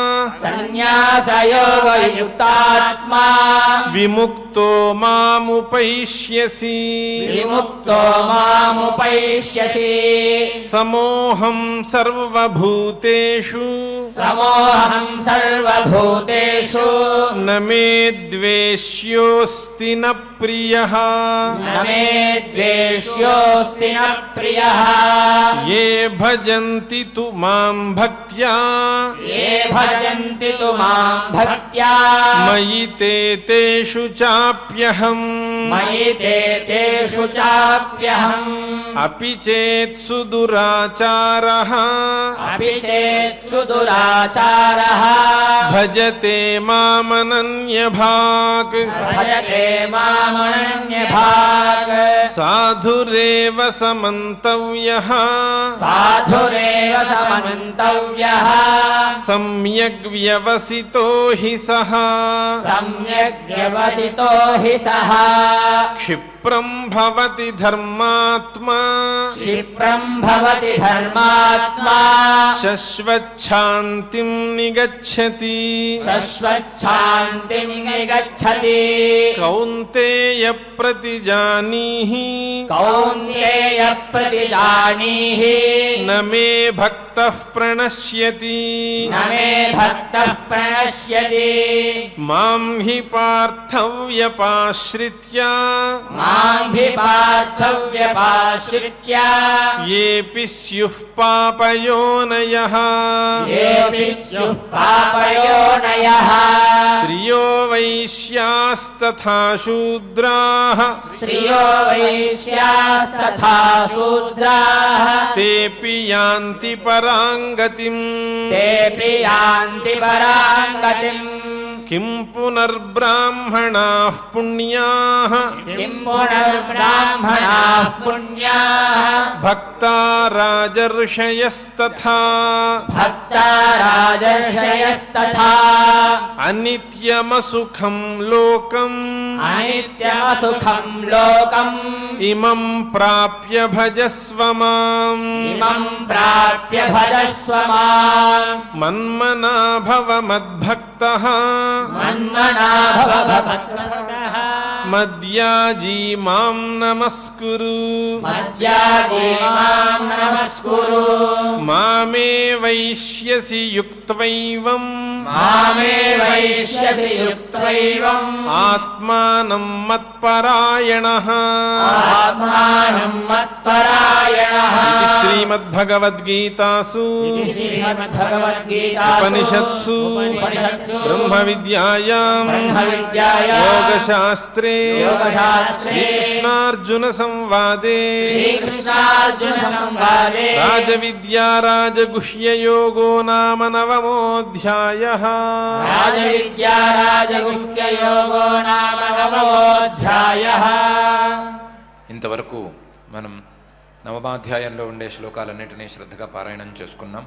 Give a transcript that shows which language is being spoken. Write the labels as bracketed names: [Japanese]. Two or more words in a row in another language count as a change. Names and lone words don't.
[Sanskrit] सन्न्यासयोगयुक्तात्मा విముక్తో మాముపైష్యసి विमुक्तो मामुपैष्यसि సమోహం సర్వభూతేషు समोऽहं सर्वभूतेषु న మే ద్వేష్యోస్తి న ప్రియః न मे द्वेष्योऽस्ति न प्रियः ఏ భజంతి తు మాం భక్త్యా ये भजन्ति तु मां भक्त्या మయి తే తేషు చాప్యహం मयि ते तेषु चाप्यहम् అపి చేత్ సుదురాచారః अपि चेत् सुदुराचारः భజతే మామనన్యభాక్ भजते मामनन्यभाक् సాధురేవ సమంతవ్యః साधुरेव समन्तव्यः సమ్యగ్ వ్యవసితో హి సః सम्यग् व्यवसितो हि सः క్షిప్రం భవతి ధర్మాత్మా क्षिप्रम् भवति धर्मात्मा శశ్వచ్ఛాంతిం నిగచ్చతి शश्वच्छान्तिम् निगच्छति కౌంతేయ ప్రతిజానీహి कौन्तेय प्रतिजानीहि న మే భక్తి భక్తః ప్రణశ్యతి न मे भक्तः प्रणश्यति మాం హి పార్థవ్యపాశ్రిత్య मां हि पार्थव्यपाश्रित्य ఏపి స్యుః పాపయోనయః येऽपि स्युः पापयोनयः స్త్రియో వైశ్యాస్తథా శూద్రాః श्रियो वैश्यास्तथा शूद्राः తేపి యాంతి పరాంగతిం तेऽपि यान्ति परां गतिम् కిం పునర్బ్రాహ్మణాః పుణ్యాః किं पुनर्ब्राह्मणाः पुण्याः భక్తా రాజర్షయస్తథా भक्ता राजर्षयस्तथा అనిత్యమసుఖం లోకం अनित्यमसुखं लोकम् ఇమం ప్రాప్య భజస్వ మాం इमं प्राप्य भजस्व माम् మన్మనా భవ మద్భక్తః मन्मना भव भक्तः మద్యాజీ మాం నమస్కురు मद्याजी मां नमस्कुरु మామే వైశ్యసి యుక్త్వైవం मामे वैश्यसि युक्त्वैवम् ఆత్మానం మత్పరాయణః आत्मानं मत्परायणः ఇది శ్రీమద్భగవద్గీతాసు इति श्रीमद्भगवद्गीतासु ఉపనిషత్సు उपनिषत्सु బ్రహ్మ విద్యాయాం ब्रह्मविद्यायां యోగశాస్త్రే योगशास्त्रे శ్రీకృష్ణార్జున సంవాదే श्रीकृष्णार्जुनसंवादे రాజవిద్యా రాజగుహ్యయోగో నామ నవమోऽధ్యాయః राजविद्या राजगुह्ययोगो नाम नवमोऽध्यायः [Telugu] ఇంతవరకు మనం నవమాధ్యాయంలో ఉండే శ్లోకాలన్నింటినీ శ్రద్ధగా పారాయణం చేసుకున్నాం.